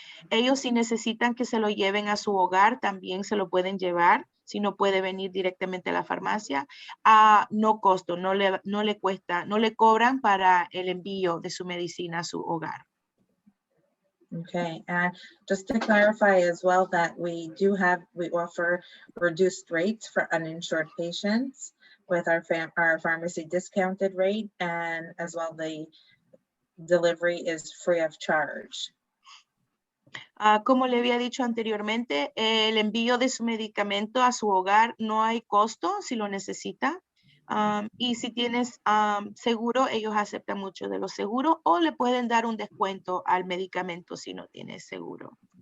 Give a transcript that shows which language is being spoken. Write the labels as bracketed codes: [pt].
[es] Ellos, si necesitan que se lo lleven a su hogar, también se lo pueden llevar. Si no puede venir directamente a la farmacia, a no costo, no le cuesta, no le cobran para el envío de su medicina a su hogar. [en] Okay, and just to clarify as well that we offer reduced rates for uninsured patients with our pharmacy discounted rate, and as well the delivery is free of charge. [es] Como le había dicho anteriormente, el envío de su medicamento a su hogar no hay costo si lo necesita. Y si tienes seguro, ellos aceptan mucho de los seguros o le pueden dar un descuento al medicamento si no tienes seguro.